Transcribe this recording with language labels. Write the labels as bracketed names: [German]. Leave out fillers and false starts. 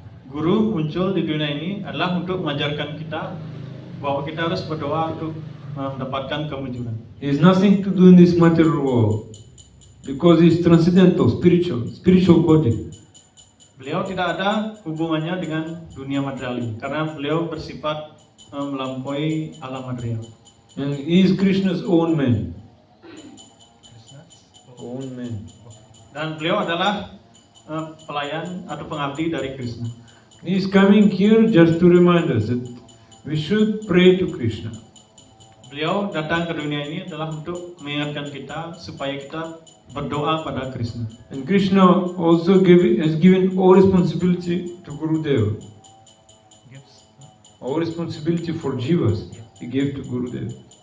[Indonesian] Guru muncul di dunia ini adalah untuk mengajarkan kita bahwa kita harus berdoa untuk mendapatkan kemujuran. [English] He has nothing to do in this material world because he is transcendental, spiritual body. [Indonesian] Beliau tidak ada hubungannya dengan dunia material ini karena beliau bersifat melampaui alam material. [English] And he is Krishna's own man. Own man. [Indonesian] Dan beliau adalah pelayan atau pengabdi dari Krishna. [English] He is coming here just to remind us that we should pray to Krishna. [Indonesian] Beliau datang ke dunia ini adalah untuk mengingatkan kita supaya kita berdoa pada Krishna. [English] And Krishna also has given all responsibility to Gurudev. All responsibility for jivas he gave to Gurudev.